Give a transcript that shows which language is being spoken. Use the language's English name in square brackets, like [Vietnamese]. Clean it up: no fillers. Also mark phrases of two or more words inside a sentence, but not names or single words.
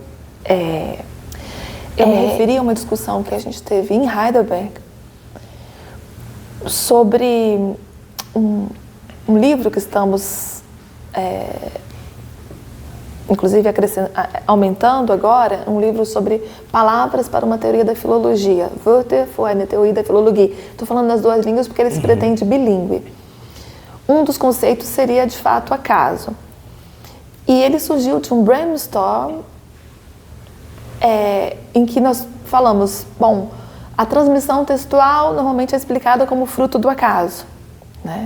[Portuguese] Eu me referi a uma discussão que a gente teve em Heidelberg sobre um livro que estamos inclusive aumentando agora, um livro sobre palavras para uma teoria da filologia. [German] Wörter für eine Theorie der Philologie. [Portuguese] Estou falando nas duas línguas porque ele se pretende bilíngue. Um dos conceitos seria, de fato, acaso. E ele surgiu de um brainstorm em que nós falamos, bom, a transmissão textual normalmente é explicada como fruto do acaso, né?